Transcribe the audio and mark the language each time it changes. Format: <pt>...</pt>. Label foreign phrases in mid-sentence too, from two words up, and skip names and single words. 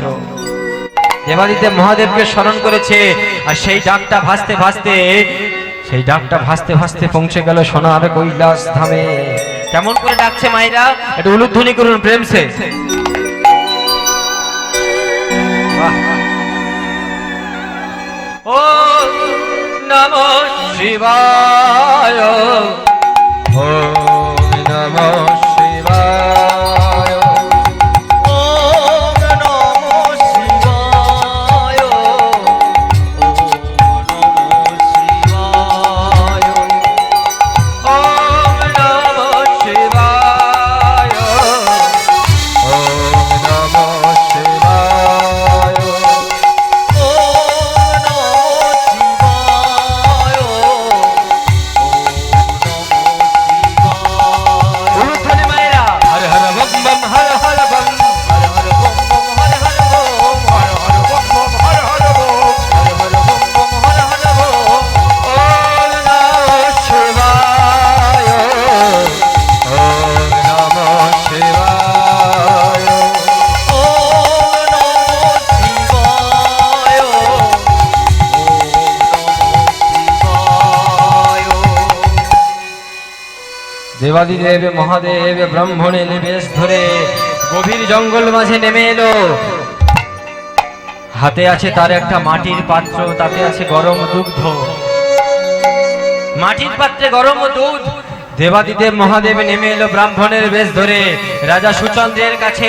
<bn>দেবাদিদেব মহাদেবকে স্মরণ করেছে, আর সেই ডাকটা ভাসতে ভাসতে পৌঁছে গেল সোনার কৈলাস ধামে। কেমন করে ডাকছে মায়েরা, একটু উলুধ্বনি করুন</bn> <hi>प्रेम से।</hi> <sa>ও নমঃ শিবায়, ও নমঃ শিবায়, ওম নমঃ শিবায়, ওম নমঃ শিবায়। ওম নমঃ শিবায়, ওম নমঃ শিবায়,</sa> <bn>উলুধ্বনি মায়েরা,</bn> <hi>हर हर बम बम हर हर बम, हर हर बम बम हर हर बम, हर हर बम बम हर हर बम, हर हर बम बम हर हर बम।</hi> <sa>ওম নমঃ শিবায়, ওম নমঃ শিবায়, ওম নমঃ শিবায়, ওম নমঃ শিবায়।</sa> <bn>দেবাদিদেব মহাদেব ব্রাহ্মণের বেশ ধরে গভীর জঙ্গল মাঝে নেমে এলো। হাতে আছে তার একটা মাটির পাত্র, তাতে আছে গরম দুগ্ধ, মাটির পাত্রে গরম দুধ। দেবাদিদেব মহাদেব নেমে এলো ব্রাহ্মণের বেশ ধরে রাজা সুচন্দ্রের কাছে।</bn>